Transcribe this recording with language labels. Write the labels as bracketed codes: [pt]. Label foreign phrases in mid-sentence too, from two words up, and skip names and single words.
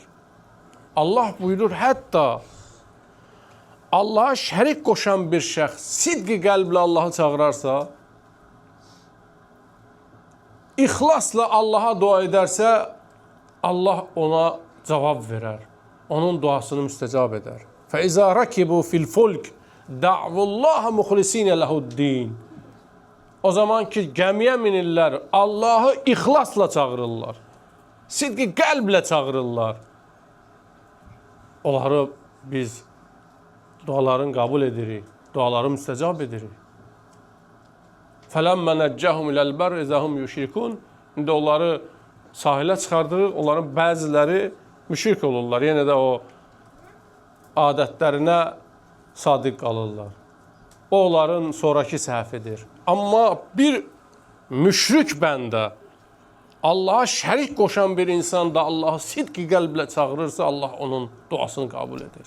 [az] Allah buyurur, hətta Allaha şərik qoşan bir şəxs sidqi qəlblə Allahı çağırarsa, ixlasla Allaha dua edərsə, Allah ona cavab verər. Onun duasını müstəcab edər. [ar] فَإِذَا رَكِبُوا فِي الْفُلْكِ دَعْوُ اللّٰهَ مُخْلِس۪ينَ لَهُ الدِّينَ. [az] O zaman ki gəmiyə minirlər, Allahı ixlasla çağırırlar. Sidqi qəlblə çağırırlar. Onları biz duaların qəbul edirik, duaları müstəcab edirik. [ar] فَلَمَّ نَجَّهُمْ إِلَى الْبَرِّ إِذَا هُمْ يُشْرِكُونَ. [az] İndi onları sahilə çıxardırıq, onların bəziləri müşrik olurlar. Yenə də o adətlərinə sadiq qalırlar. O, onların sonraki səhvidir. Amma bir müşrik bəndə, Allaha şərik qoşan bir insan da Allahı sidqi qəlblə çağırırsa, Allah onun duasını qəbul edir.